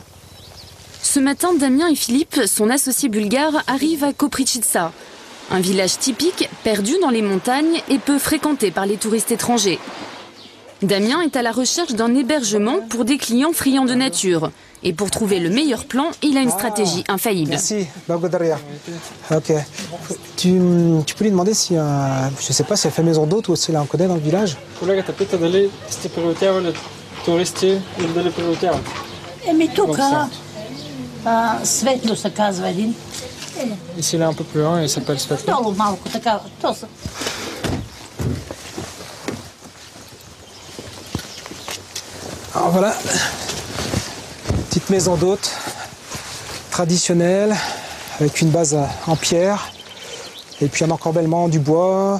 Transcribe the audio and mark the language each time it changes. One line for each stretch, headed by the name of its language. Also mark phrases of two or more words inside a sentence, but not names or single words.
French: Ce matin, Damien et Philippe, son associé bulgare, arrivent à Koprivnica, un village typique perdu dans les montagnes et peu fréquenté par les touristes étrangers. Damien est à la recherche d'un hébergement pour des clients friands de nature. Et pour trouver le meilleur plan, il a une stratégie infaillible. Merci, благодаря. Ok. Tu peux lui demander si, je sais pas, si elle fait maison d'hôte ou si elle en connaît dans le village.
Bulgarian: Колегата пита дали сте приютявали туристи или дали приютяват. Тук Светло се казва един.
French: Ici, il est un peu plus loin, il s'appelle Svetlo.
Bulgarian: Долу малко така.
French: Alors voilà, petite maison d'hôte traditionnelle avec une base en pierre et puis un encorbellement du bois.